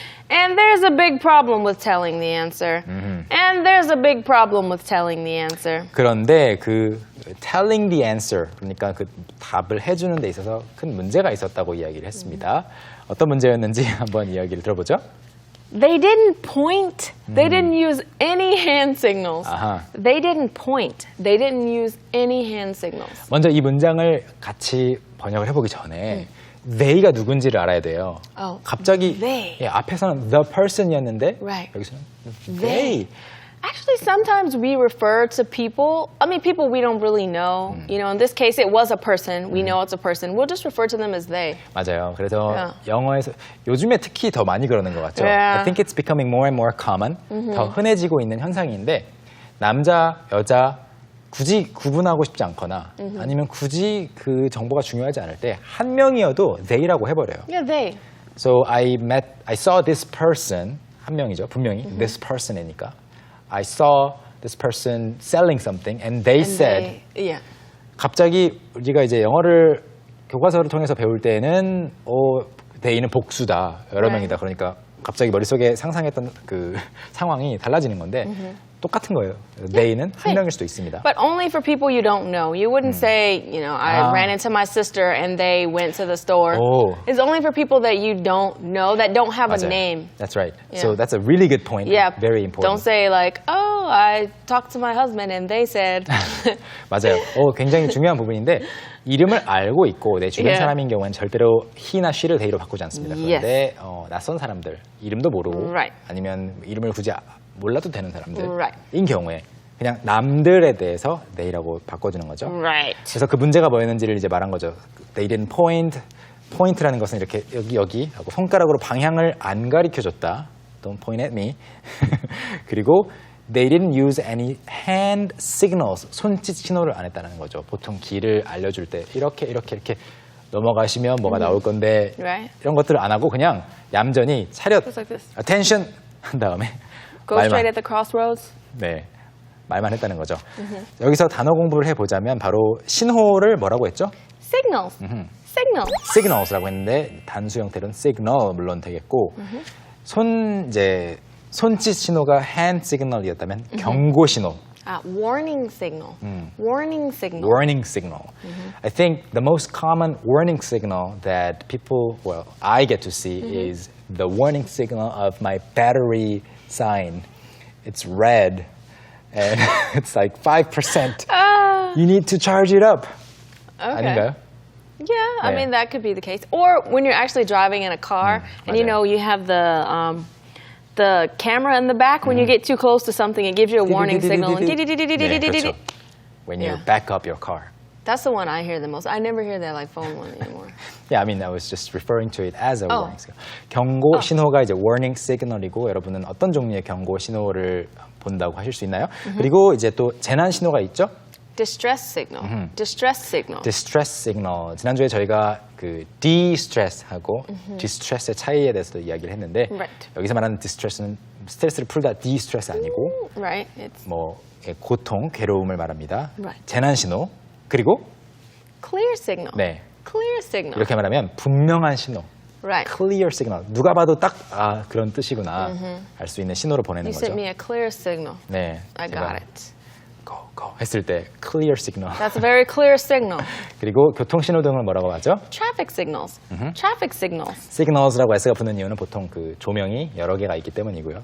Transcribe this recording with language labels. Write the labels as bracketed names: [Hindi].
[English] And there's a big problem with telling the answer. And there's a big problem with telling the answer. [Korean] 그런데 그 telling the answer, 그러니까 그 답을 해주는 데 있어서 큰 문제가 있었다고 이야기를 했습니다. 어떤 문제였는지 한번 이야기를 들어보죠. [English] They didn't point. They didn't use any hand signals. [Korean] 아하. [English] They didn't point. They didn't use any hand signals. [Korean] 먼저 이 문장을 같이 번역을 해보기 전에 they가 누군지를 알아야 돼요. [English] Oh, [Korean] 갑자기 [English] they. [Korean] 예, 앞에서는 [English] the person [Korean] 이었는데 [English] Right. [Korean] 여기서는 [English] They. Actually, sometimes we refer to people, people we don't really know. You know, in this case, it was a person. We know it's a person. We'll just refer to them as they. [Korean] 맞아요. 그래서 [English] Yeah. [Korean] 영어에서 요즘에 특히 더 많이 그러는 것 같죠. [English] Yeah. I think it's becoming more and more common. [Korean] 더 흔해지고 있는 현상인데 남자, 여자 굳이 구분하고 싶지 않거나 아니면 굳이 그 정보가 중요하지 않을 때 한 명이어도 they라고 해버려요. [English] Yeah, they. So I saw this person, [Korean] 한 명이죠, 분명히 [English] this person이니까. I saw this person selling something and they said. Yeah. [Korean] 갑자기 우리가 이제 영어를 교과서를 통해서 배울 때는 they는 복수다, 여러 [English] Right. [Korean] 명이다. 그러니까 갑자기 머릿속에 상상했던 그 상황이 달라지는 건데 똑같은 거예요. they는 한 명일 수도 있습니다. [English] But only for people you don't know. You wouldn't say, you know, I ran into my sister and they went to the store. Oh. It's only for people that you don't know, that don't have [Korean] 맞아요. [English] a name. That's right. Yeah. So that's a really good point. Yeah. Very important. Don't say like, oh, I talked to my husband and they said. [Korean] 맞아요. 굉장히 중요한 부분인데 이름을 알고 있고 내 주변 [English] Yeah. [Korean] 사람인 경우는 절대로 he나 she를 they로 바꾸지 않습니다. [English] Yes. [Korean] 그런데 낯선 사람들, 이름도 모르고 [English] Right. [Korean] 아니면 이름을 굳이 몰라도 되는 사람들인 [English] Right. [Korean] 경우에 그냥 남들에 대해서 they라고 바꿔주는 거죠. [English] Right. [Korean] 그래서 그 문제가 뭐였는지를 이제 말한 거죠. [English] They didn't point. [Korean] point라는 것은 이렇게 여기 하고 손가락으로 방향을 안 가리켜줬다. [English] Don't point at me. [Korean] 그리고 [English] they didn't use any hand signals. [Korean] 손짓 신호를 안 했다는 거죠. 보통 길을 알려줄 때 이렇게 넘어가시면 뭐가 나올 건데 Right. 이런 것들을 안 하고 그냥 얌전히 차렷, [English] Just like this. [Korean] attention 한 다음에 [English] Go straight at the crossroads. [Korean] 네, 말만 했다는 거죠. 여기서 단어 공부를 해보자면 바로 신호를 뭐라고 했죠? [English] Signals. Signals. [Korean] signals라고 했는데 단수 형태로는 signal 물론 되겠고 손짓 신호가 hand signal이었다면 경고 신호. [English] Warning signal. Warning signal. warning signal. I think the most common warning signal that I get to see is the warning signal of my battery sign. It's red and it's like 5%. You need to charge it up. Okay. [Korean] 아닌가요? [English] Yeah, I [Korean] 네. [English] mean that could be the case. Or when you're actually driving in a car and you [Korean] 맞아요. [English] know you have the camera in the back when you get too close to something, it gives you a warning signal. [Korean] 네, 그렇죠. [English] When you back up your car. That's the one I hear the most. I never hear that like phone one anymore. Yeah, I mean, I was just referring to it as a warning signal. [Korean] 경고 신호가 이제 warning signal이고 여러분은 어떤 종류의 경고 신호를 본다고 하실 수 있나요? 그리고 이제 또 재난 신호가 있죠? [English] Distress signal. Distress signal. distress signal. [Korean] 지난주에 저희가 그 de-stress하고 distress의 차이에 대해서도 이야기를 했는데 [English] Right. [Korean] 여기서 말하는 distress는 스트레스를 풀다 de-stress 아니고 [English] Right. It's [Korean] 뭐 고통, 괴로움을 말합니다. [English] Right. [Korean] 재난 신호. 그리고 [English] clear signal. [Korean] 네. [English] Clear signal. [Korean] 이렇게 말하면 분명한 신호. [English] Right. clear signal. [Korean] 누가 봐도 딱 그런 뜻이구나 알 수 있는 신호를 보내는 [English] You [Korean] 거죠. [English] sent me a clear signal. [Korean] 네. [English] I [Korean] 제가 [English] got it. [Korean] go 했을 때 clear signal. [English] That's a very clear signal. [Korean] 그리고 교통 신호등을 뭐라고 하죠? [English] Traffic signals. Traffic signals. [Korean] signals라고 S가 붙는 이유는 보통 그 조명이 여러 개가 있기 때문이고요.